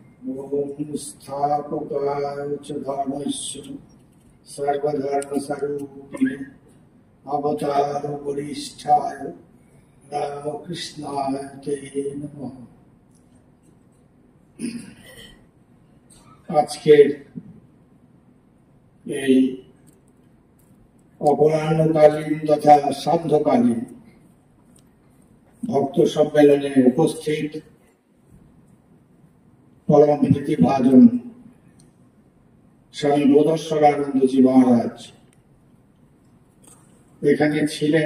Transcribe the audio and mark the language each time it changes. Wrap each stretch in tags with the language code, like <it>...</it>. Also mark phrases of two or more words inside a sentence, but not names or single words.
<sa>ओम स्थापकाय च धर्मस्य सर्वधर्मस्वरूपिणे अवतार वरिष्ठाय रामकृष्णाय ते नमः।</sa> <bn>আজকের এই অপরাহ্নকালীন তথা সান্ধ্যকালীন ভক্ত সম্মেলনে উপস্থিত পরম প্রীতিভাজন স্বামী বোধেশ্বরানন্দজি মহারাজ এখানে ছিলেন।</bn>